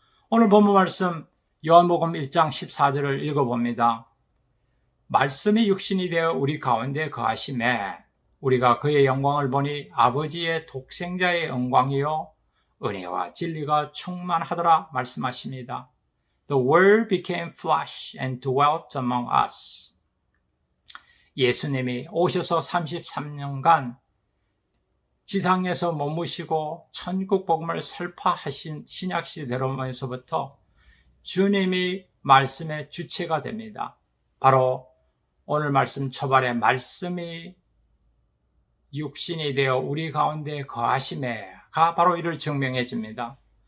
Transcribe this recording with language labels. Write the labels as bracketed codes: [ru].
[ko] 오늘 본문 말씀 요한복음 1장 14절을 읽어봅니다. 말씀이 육신이 되어 우리 가운데 거하심에 우리가 그의 영광을 보니 아버지의 독생자의 영광이요 은혜와 진리가 충만하더라 말씀하십니다. [en] The Word became flesh and dwelt among us. [ko] 예수님이 오셔서 33년간 지상에서 머무시고 천국 복음을 설파하신 신약시대로면서부터 주님이 말씀의 주체가 됩니다. 바로 오늘 말씀 초반에 말씀이 육신이 되어 우리 가운데 거하심에가 바로 이를 증명해 줍니다.